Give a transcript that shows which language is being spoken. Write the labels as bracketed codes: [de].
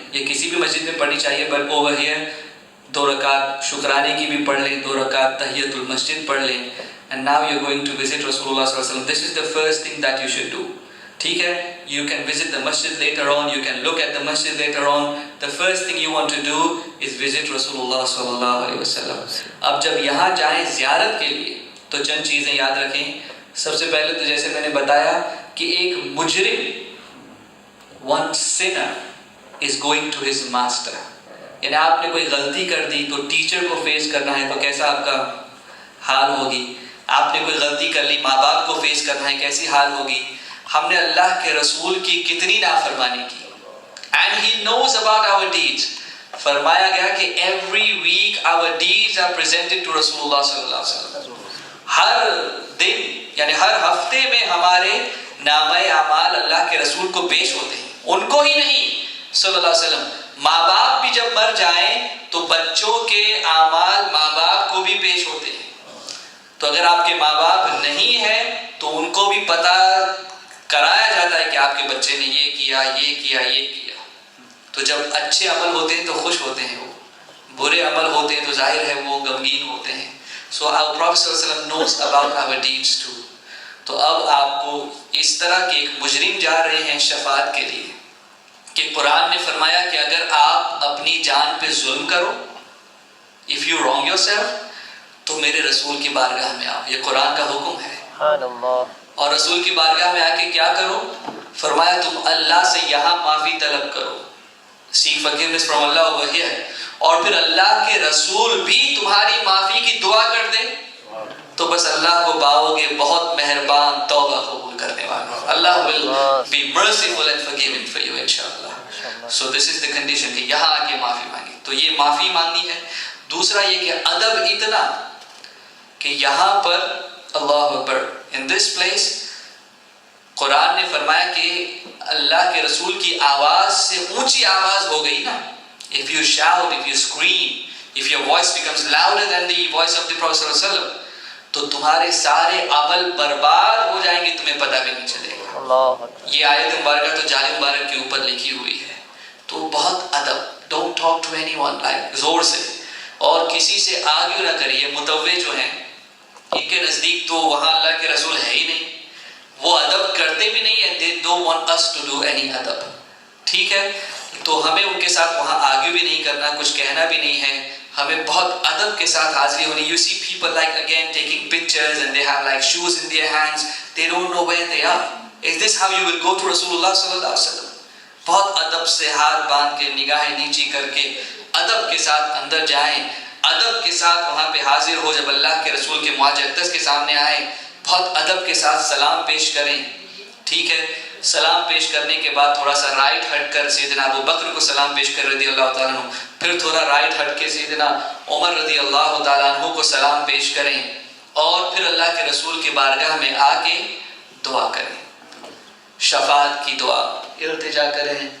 [ur] یہ کسی بھی مسجد میں پڑھنی چاہیے، [en] but over here [ur] 2 رکعت شکرانے کی بھی پڑھ لیں، 2 رکعت تحیت المسجد پڑھ لیں. [en] And now you're going to visit Rasulullah صلی اللہ علیہ وسلم. This is the first thing that you should do. [ur] ٹھیک ہے، [en] you can visit the masjid later on, you can look at the masjid later on. The first thing you want to do is visit Rasulullah صلی اللہ علیہ وسلم. [ur] اب جب یہاں جائیں زیارت کے لیے تو چند چیزیں یاد رکھیں. سب سے پہلے تو جیسے میں نے بتایا کہ ایک مجرم [en] one sinner is going to his master. [ur] یعنی آپ نے کوئی غلطی کر دی تو ٹیچر کو فیس کرنا ہے تو کیسا آپ کا حال ہوگی. آپ نے کوئی غلطی کر لی، ماں باپ کو فیس کرنا ہے، کیسی حال ہوگی. ہم نے اللہ کے رسول کی کتنی نافرمانی کی. [en] And he knows about our deeds. [ur] فرمایا گیا کہ [en] every week our deeds are presented to Rasulullah صلی اللہ علیہ وسلم. [ur] ہر دن یعنی ہر ہفتے میں ہمارے نامہ اعمال اللہ کے رسول کو پیش ہوتے ہیں، ان کو ہی نہیں صلی اللہ علیہ وسلم. ماں باپ بھی جب مر جائیں تو بچوں کے اعمال ماں باپ کو بھی پیش ہوتے ہیں. تو اگر آپ کے ماں باپ نہیں ہیں تو ان کو بھی پتہ کرایا جاتا ہے کہ آپ کے بچے نے یہ کیا یہ کیا یہ کیا. تو جب اچھے عمل ہوتے ہیں تو خوش ہوتے ہیں، وہ برے عمل ہوتے ہیں تو ظاہر ہے وہ غمگین ہوتے ہیں. [en] So our Prophet صلی اللہ علیہ وسلم knows about our deeds too. [ur] تو اب آپ کو اس طرح کے ایک مجرم جا رہے ہیں شفاعت کے لیے کہ قرآن نے فرمایا کہ اگر آپ اپنی جان پہ ظلم کرو، [en] if you wrong yourself، [ur] تو میرے رسول کی بارگاہ میں آؤ. یہ قرآن کا حکم ہے. اور رسول کی بارگاہ میں آ کے کیا کرو؟ فرمایا تم اللہ سے یہاں معافی طلب کرو. [en] seek forgiveness from Allah over here. [ur] اور پھر اللہ کے رسول بھی تمہاری معافی کی دعا کر دے تو بس اللہ کو پاؤ گے بہت مہربان توبہ قبول کرنے والا. [en] Allah will be merciful and forgiving for you inshallah. So this is the condition [ur] کہ یہاں آ کے معافی مانگی. تو یہ معافی مانگنی ہے. دوسرا یہ کہ ادب اتنا کہ یہاں پر اللہ اکبر [en] in this place [ur] قرآن نے فرمایا کہ اللہ کے رسول کی آواز سے اونچی آواز ہو گئی نا. [en] If you shout, if you scream, if your voice becomes louder than the voice of the Prophet صلی اللہ علیہ وسلم [ur] تو تمہارے سارے عمل برباد ہو جائیں گے، تمہیں پتہ بھی نہیں چلے گا. یہ آیت مبارکہ تو جال مبارک کے اوپر لکھی ہوئی ہے. تو بہت ادب. [en] Don't talk to anyone like [ur] زور سے، اور کسی سے آرگیو نہ کریے. متوع جو ہیں ان کے نزدیک تو وہاں اللہ کے رسول ہے ہی نہیں، وہ ادب کرتے بھی نہیں ہیں. [en] They don't want us to do any ادب. [ur] ٹھیک ہے، تو ہمیں ان کے ساتھ وہاں آرگیو بھی نہیں کرنا، کچھ کہنا بھی نہیں ہے. ہمیں بہت ادب کے ساتھ حاضری ہونی. [en] You see people like again taking pictures and they have like shoes in their hands. They don't know where they are. Is this how you will go to Rasulullah [ur] صلی اللہ علیہ وسلم؟ بہت ادب سے ہاتھ باندھ کے نگاہیں نیچی کر کے ادب کے ساتھ اندر جائیں، ادب کے ساتھ وہاں پہ حاضر ہو. جب اللہ کے رسول کے معاج اقدس کے سامنے آئیں بہت ادب کے ساتھ سلام پیش کریں. ٹھیک ہے، سلام پیش کرنے کے بعد تھوڑا سا رائٹ ہٹ کر سیدنا ابو بکر کو سلام پیش کر رضی اللہ تعالیٰ عنہ، پھر تھوڑا رائٹ ہٹ کے سیدنا عمر رضی اللہ تعالیٰ عنہ کو سلام پیش کریں، اور پھر اللہ کے رسول کی بارگاہ میں آ کے دعا کریں، شفاعت کی دعا التجا کریں.